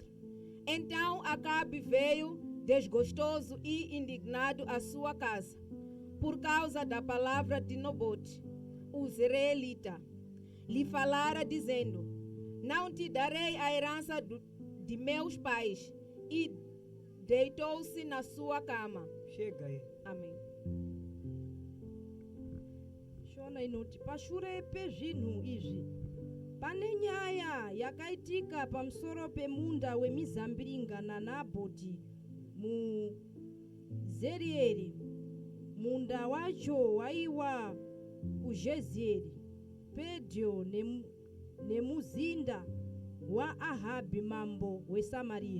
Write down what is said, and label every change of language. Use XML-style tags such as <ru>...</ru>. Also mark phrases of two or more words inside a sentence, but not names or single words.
<pt>Então Acabe veio desgostoso e indignado à sua casa, por causa da palavra de Nabote, o israelita. Lhe falara dizendo: Não te darei a herança de meus pais. E deitou-se na sua cama. Chega aí. Amém.</pt> <sn>shona inoti pashure pezvinhu izvi pane nyaya yakaitika pamusoro pemunda wemizambiringa naNabhoti muZerieri. Munda wacho waiwa kuJezieri, pedyo nemuzinda waAhabhi mambo weSamaria.</sn>